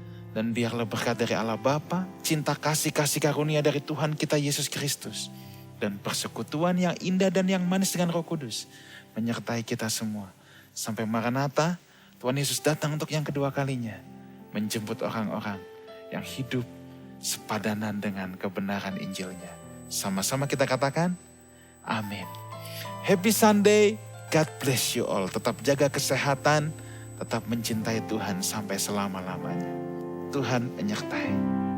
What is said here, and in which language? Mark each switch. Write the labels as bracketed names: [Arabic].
[Indonesian] Dan biarlah berkat dari Allah Bapa, cinta kasih karunia dari Tuhan kita Yesus Kristus, dan persekutuan yang indah dan yang manis dengan Roh Kudus menyertai kita semua. Sampai Maranatha, Tuhan Yesus datang untuk yang kedua kalinya, menjemput orang-orang yang hidup sepadanan dengan kebenaran Injilnya. Sama-sama kita katakan, amin. [English] Happy Sunday, God bless you all. [Indonesian] Tetap jaga kesehatan, tetap mencintai Tuhan sampai selama-lamanya. Tuhan menyertai.